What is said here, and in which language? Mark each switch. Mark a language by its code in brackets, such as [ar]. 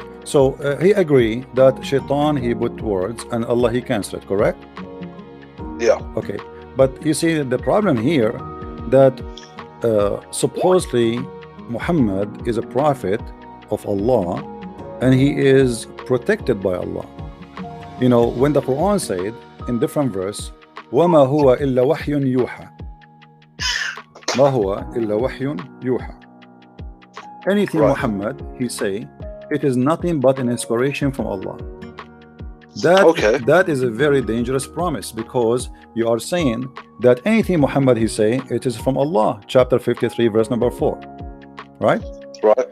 [en] So he agreed that Shaitan, he put words, and Allah, he cancelled it, correct? Yeah. Okay, but you see the problem here, that supposedly Muhammad is a prophet of Allah, and he is protected by Allah. You know, when the Quran said in different verse, [ar] وَمَا هُوَ إِلَّا وَحْيٌ يُوحَى [en] مَا هُوَ إِلَّا وَحْيٌ يُوحَى. Anything Muhammad he say, it is nothing but an inspiration from Allah. That is a very dangerous promise, because you are saying that anything Muhammad he say, it is from Allah. Chapter 53 verse number 4, right? Right.